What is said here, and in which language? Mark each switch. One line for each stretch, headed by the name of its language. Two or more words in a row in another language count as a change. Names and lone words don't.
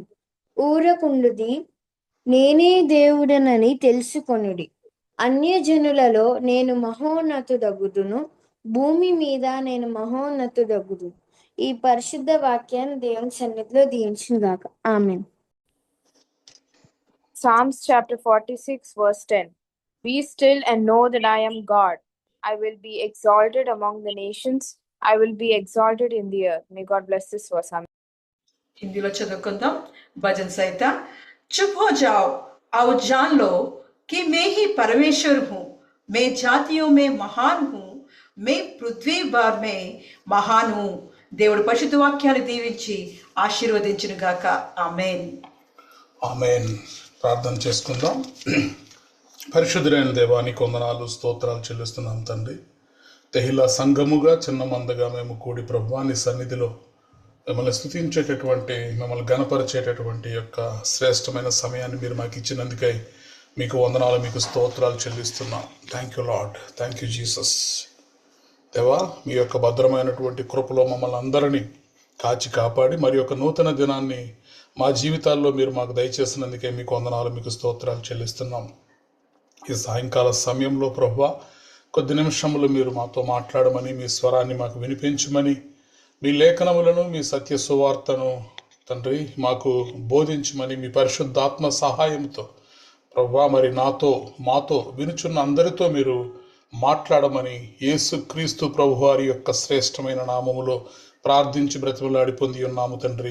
Telugu: ఊరకుండుది, నేనే దేవుడనని తెలుసుకొనుడి. అన్యజనులలో నేను మహోన్నతుడగుదును, భూమి మీద నేను మహోన్నతుడగుదును. ఈ పరిశుద్ధ వాక్యాన్ని దేవుని సన్నిధిలో దీవించుగాక. ఆమేన్.
English: Psalms chapter 46 verse 10. Be still and know that I am God. I will be exalted among the nations. I will be exalted in the earth. May God bless this verse. Amen.
Telugu: హిందీలో చదువుకుందాం. భజన్ సహిత.
Hindi: चुप हो जाओ और जान लो कि मैं ही परमेश्वर हूँ, मैं जातियों में महान हूँ, मैं पृथ्वी भर में महान हूँ.
Telugu: దేవుడు పరిశుద్ధ వాక్యాన్ని దీవించి ఆశీర్వదించును గాక. ఆమేన్. ఆమేన్. ప్రార్థన చేసుకుందాం. పరిశుద్ధుడైన దేవానికి వందనాలు, స్తోత్రాలు చెల్లిస్తున్నాం తండ్రి. తెహిలా సంఘముగా చిన్న మందగా మేము కూడి ప్రభువా నీ సన్నిధిలో మిమ్మల్ని స్తుతించేటటువంటి, మిమ్మల్ని గణపరిచేటటువంటి యొక్క శ్రేష్టమైన సమయాన్ని మీరు మాకు ఇచ్చినందుకై మీకు వందనాలు, మీకు స్తోత్రాలు చెల్లిస్తున్నాం.
English: Thank you Lord, thank you Jesus.
Telugu: దేవా, మీ యొక్క భద్రమైనటువంటి కృపలో మమ్మల్ని అందరినీ కాచి కాపాడి మరి యొక్క నూతన దినాన్ని మా జీవితాల్లో మీరు మాకు దయచేసినందుకే మీకు వందనాలు, మీకు స్తోత్రాలు చెల్లిస్తున్నాం. ఈ సాయంకాల సమయంలో ప్రభువా కొద్ది నిమిషములు మీరు మాతో మాట్లాడమని, మీ స్వరాన్ని మాకు వినిపించమని, మీ లేఖనములను, మీ సత్య సువార్తను తండ్రి మాకు బోధించమని, మీ పరిశుద్ధాత్మ సహాయంతో ప్రభువా మరి నాతో మాతో వినుచున్న అందరితో మీరు మాట్లాడమని యేసు క్రీస్తు ప్రభువారి యొక్క శ్రేష్టమైన నామములో ప్రార్థించి బ్రతిమలాడి పొంది ఉన్నాము తండ్రి.